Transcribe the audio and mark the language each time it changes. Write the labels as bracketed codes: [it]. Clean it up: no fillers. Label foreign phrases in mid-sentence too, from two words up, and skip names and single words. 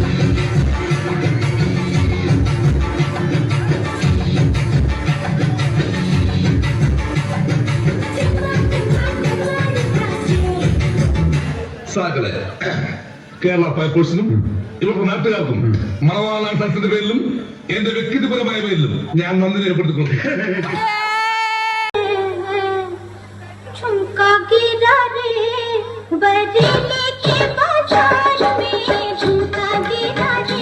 [ml] സാക്കളെ കേരള ഫയർഫോഴ്സിനും ഇവരുടെ നാട്ടുകാർക്കും മണവാളാൻ സദസ്സിന്റെ പേരിലും എന്റെ വ്യക്തിപരമായ പേരിലും ഞാൻ നന്ദി രേഖപ്പെടുത്തിക്കൊണ്ടു [hi] झुमका गिरा रे बरेली के बाजार में, झुमका गिरा रे